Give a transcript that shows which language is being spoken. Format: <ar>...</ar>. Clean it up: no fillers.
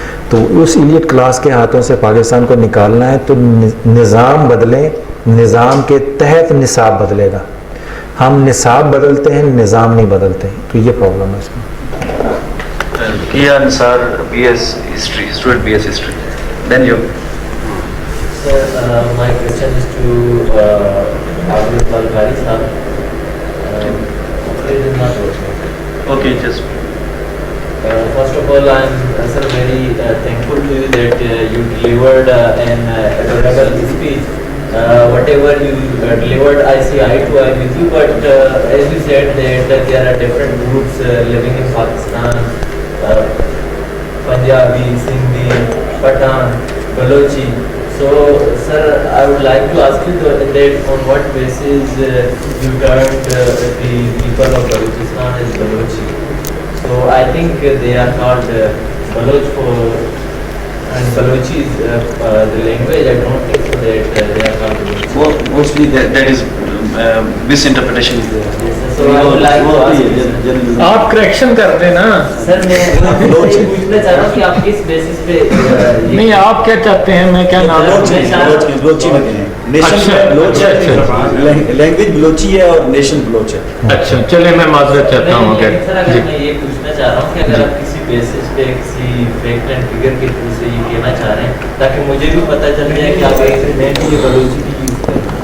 <ur>تو اس elite class کے ہاتھوں سے پاکستان کو نکالنا ہے تو نظام بدلیں, نظام کے تحت نصاب بدلے گا. ہم نصاب بدلتے ہیں نظام نہیں بدلتے, تو یہ پرابلم ہے اس میں. کیا نثار BS history, student BS history, then you.</ur> <en>Sir, my question is to Abdul Balkari sir. It is not working. Okay, just First of all, I am sir very thankful to you that you delivered an adorable speech. Whatever you delivered, I see eye to eye with you. But as you said that there are different groups living in Pakistan, Punjabi, Sindhi, Pathan, Balochi. So, sir, I would like to ask you that on what basis you termed the people of Balochistan as Balochi. So, I think they are called Baloch and Balochi is the language. I don't think so that they are called Balochi. mostly that is misinterpretation is there. So, I would like to ask you.</en> <ur>آپ correction کر دیں نا. سر میں یہ پوچھنا چاہ رہا ہوں کہ آپ کس بیسس پہ نہیں آپ کیا چاہتے ہیں, میں کیا نام بلوچی میں کہیں نیشن بلوچ ہے, لینگویج بلوچی ہے اور نیشن بلوچ ہے. اچھا چلے میں معذرت چاہتا ہوں. سر اگر میں یہ پوچھنا چاہ رہا ہوں کہ اگر آپ کسی بیسس پہ کسی فیکٹ اینڈ فگر کے تھرو سے یہ کہنا چاہ رہے ہیں تاکہ مجھے بھی پتہ چل جائے کہ آپ ایکسیڈنٹ یہ بلوچی کی یوز کریں.</ur>